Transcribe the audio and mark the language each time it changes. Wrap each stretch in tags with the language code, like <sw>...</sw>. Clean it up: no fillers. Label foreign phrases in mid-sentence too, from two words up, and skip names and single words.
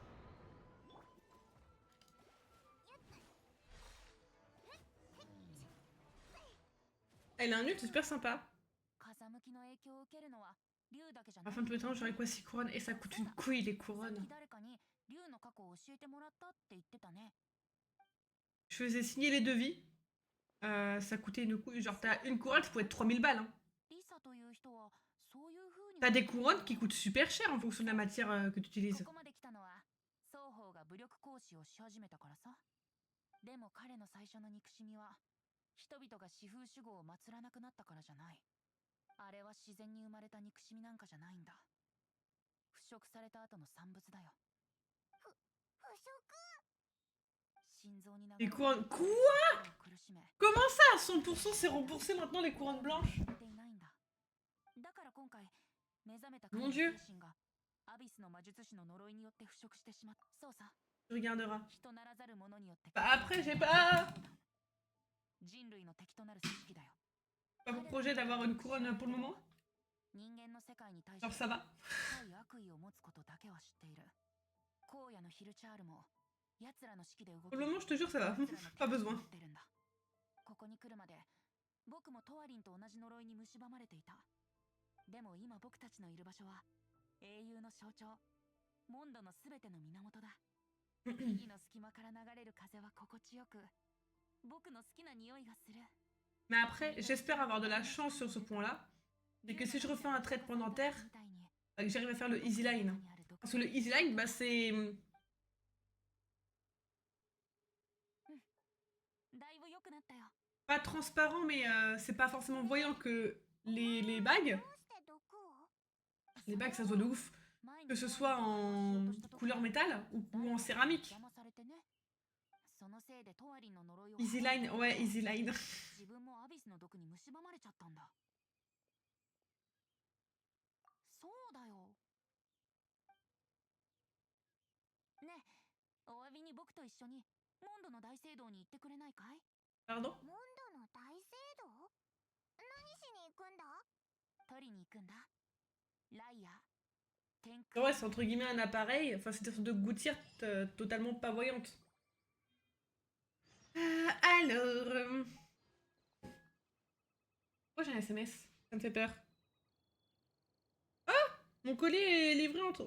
<fr>Elle a un ult super sympa. Afin de tout le temps, j'aurais quoi 6 couronnes et ça coûte une couille les couronnes.</fr> <ja>竜の過去を教えてもらったって言ってたね。</ja> <fr>Je faisais signer les devis. Ça coûtait une couronne. Genre, t'as une couronne, ça pouvait être 3000 balles. Hein.</fr> <ja>リサという人はそういう風に</ja> <fr>T'as des couronnes qui coûtent super cher en fonction de la matière que tu utilises.</fr> <ja>ここまで来たのは双方が武力行使をし始めたからさ。でも彼の最初の憎しみは人々が四風守護を祀らなくなったからじゃない。あれは自然に生まれた憎しみなんかじゃないんだ。腐食された後の産物だよ。腐食。心臓に流</ja> <fr>Les</fr> <ja>れる</ja> <fr>couronnes. Quoi?</fr> <ja>苦しめ</ja> <fr>Comment ça? 100% c'est remboursé maintenant les couronnes blanches?</fr> <ja>ていないんだ。だから今回目覚めた彼</ja> <fr>Mon</fr> <ja>の</ja> <fr>Dieu.</fr> <ja>精神がアビスの魔術師の呪いによって腐食してしまった。そうさ。</ja> <fr>Tu regarderas.</fr> <ja>人ならざる者によって</ja> <fr>Bah après, j'ai pas.</fr> <ja>人類の敵となる組織だよ。</ja> <fr>Pas pour projet d'avoir une couronne pour le moment.</fr> <ja>人間の世界に対し</ja> <fr>Genre</fr> <ja>て</ja> <fr>ça va.</fr> <ja>深い悪意を持つことだけは知っている。荒野のヒルチャールも奴らの指揮で動</ja> <fr>Pour le moment, je te jure, ça va.</fr> <ja>奴らの</ja> <fr>Pas</fr> <ja>敵と</ja> <fr>besoin.</fr> <ja>なってるんだ。ここに来るまで僕もトワリンと同じ呪いに蝕まれていた。でも今僕たちのいる場所は英雄の象徴、モンドのすべての源だ。木の隙間から流れる風は心地よく、僕の好きな匂いがする。</ja> <fr>Mais après, j'espère avoir de la chance sur ce point-là. C'est que si je refais un traitement dentaire, que j'arrive à faire le easy line. Parce que le easy line, bah c'est</fr> <ja>だいぶ良くなったよ。</ja> <fr>pas transparent, mais c'est pas forcément voyant que les bagues.</fr> <ja>どうして毒を？</ja> <fr>Les bagues, ça se voit de ouf. Que ce soit en couleur métal ou en céramique.</fr> <ja>邪魔されてね。そのせいでトワリンの呪いを</ja> <fr>Easy line, ouais, easy line.</fr> <ja>自分もアビスの毒に蝕まれちゃったんだ。そうだよ。ねえ、お詫びに僕と一緒にモンドの大聖堂に行ってくれないかい？</ja> <fr>Pardon?</fr> <ja>モンドの大聖堂？何しに行くんだ？取りに行くんだ。ライア、天</ja> <fr>Ouais, c'est entre guillemets un appareil. Enfin, c'est une sorte de gouttière totalement pas voyante. Alors. Oh, j'ai un SMS. Ça me fait peur. Ah! Mon colis est livré entre.</fr>